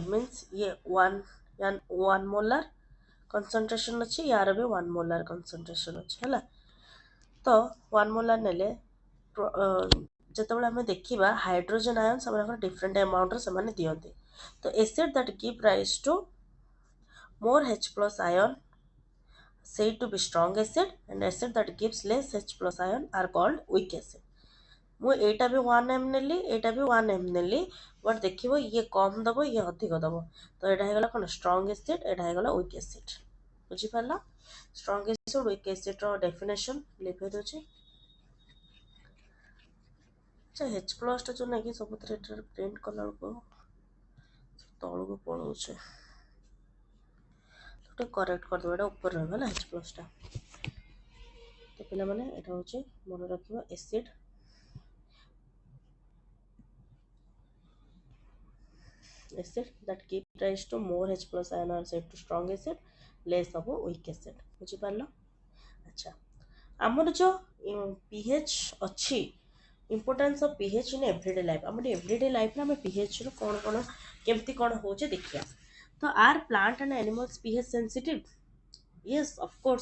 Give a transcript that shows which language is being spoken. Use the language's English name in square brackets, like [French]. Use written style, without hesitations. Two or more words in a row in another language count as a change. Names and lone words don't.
[Odia] ମିନ୍ସ ଇଏ 1 [English] molar concentration [Odia] ଅଛି, ୟାର ବି 1 [English] molar concentration [Odia] ଅଛି। ହେଲା, ତ 1 ମୋଲାର ନେଲେ ଯେତେବେଳେ ଆମେ ଦେଖିବା [English] hydrogen ion [Odia] ସେମାନଙ୍କର [English] different amount [Odia] ସେମାନେ ଦିଅନ୍ତି। [English] ତ acid that give rise to more H plus ion said to be strong acid, and acid that gives less H plus ion are called weak acid। [Odia] ମୁଁ ଏଇଟା ବି 1 m ନେଲି, ଏଇଟା ବି 1 m ନେଲି, ବଟ୍ ଦେଖିବ ଇଏ କମ୍ ଦେବ, ଇଏ ଅଧିକ ଦେବ। ତ ଏଇଟା ହେଇଗଲା କ'ଣ? [English] strong acid, [Odia] ଏଇଟା ହେଇଗଲା [English] weak acid. [Odia] ବୁଝିପାରିଲ? [English] strong acid weak acid definition [Odia] ଲେଖି ଦେଉଛି। ଆଚ୍ଛା, [English] H plus [Odia] ଯେଉଁ ନାଇଁ କି ସବୁଥିରେ ଏଠାରେ ପ୍ରିଣ୍ଟ କଲାବେଳକୁ ତଳକୁ ପଳାଉଛି, ଟିକେ କରେକ୍ଟ କରିଦେବ। ଏଇଟା ଉପରେ ରହିବ ହେଲା [English] H plus. [Odia] ତ ପିଲାମାନେ, ଏଇଟା ହେଉଛି ମନେ ରଖିବ ଏସିଡ୍ [English] that give rise to more H plus ion are said to strong acid, less of weak acid। [Odia] ବୁଝିପାରିଲ? ଆଚ୍ଛା, ଆମର ଯେଉଁ pH ଅଛି, [English] importance of pH in everyday life. [Odia] ଆମର [English] everyday life [Odia] ଆମେ pHର କ'ଣ କେମିତି କ'ଣ ହେଉଛି ଦେଖିବା। [English] ତ are plant and animals pH sensitive? yes, of course.